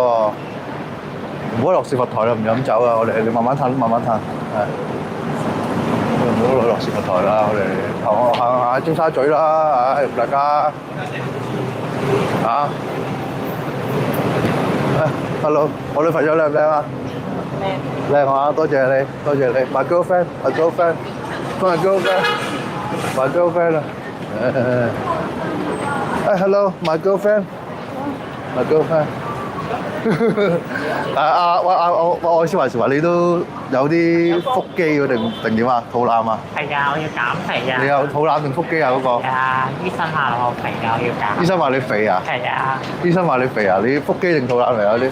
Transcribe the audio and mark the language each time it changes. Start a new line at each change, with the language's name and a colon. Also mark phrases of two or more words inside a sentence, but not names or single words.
Cantonese: 唔好樂士佛台啦，唔飲酒啊！我哋你慢慢褪，係。唔好落樂士佛台啦，我哋行下尖沙咀啦，大家hello， 我女朋友靚唔靚啊？靚啊！多謝你 ，
English: my girlfriend，my girlfriend
Cantonese: 啊，
English: hello，my girlfriend。
Cantonese: 我先話你都有啲腹肌喎定點啊？肚腩啊？係啊，我要減肥啊！你有肚腩定腹肌啊？嗰個？係啊，醫生話我肥啊，我要減。醫生話你肥啊？係啊。醫生話你肥啊？你腹肌定肚腩嚟啊？啲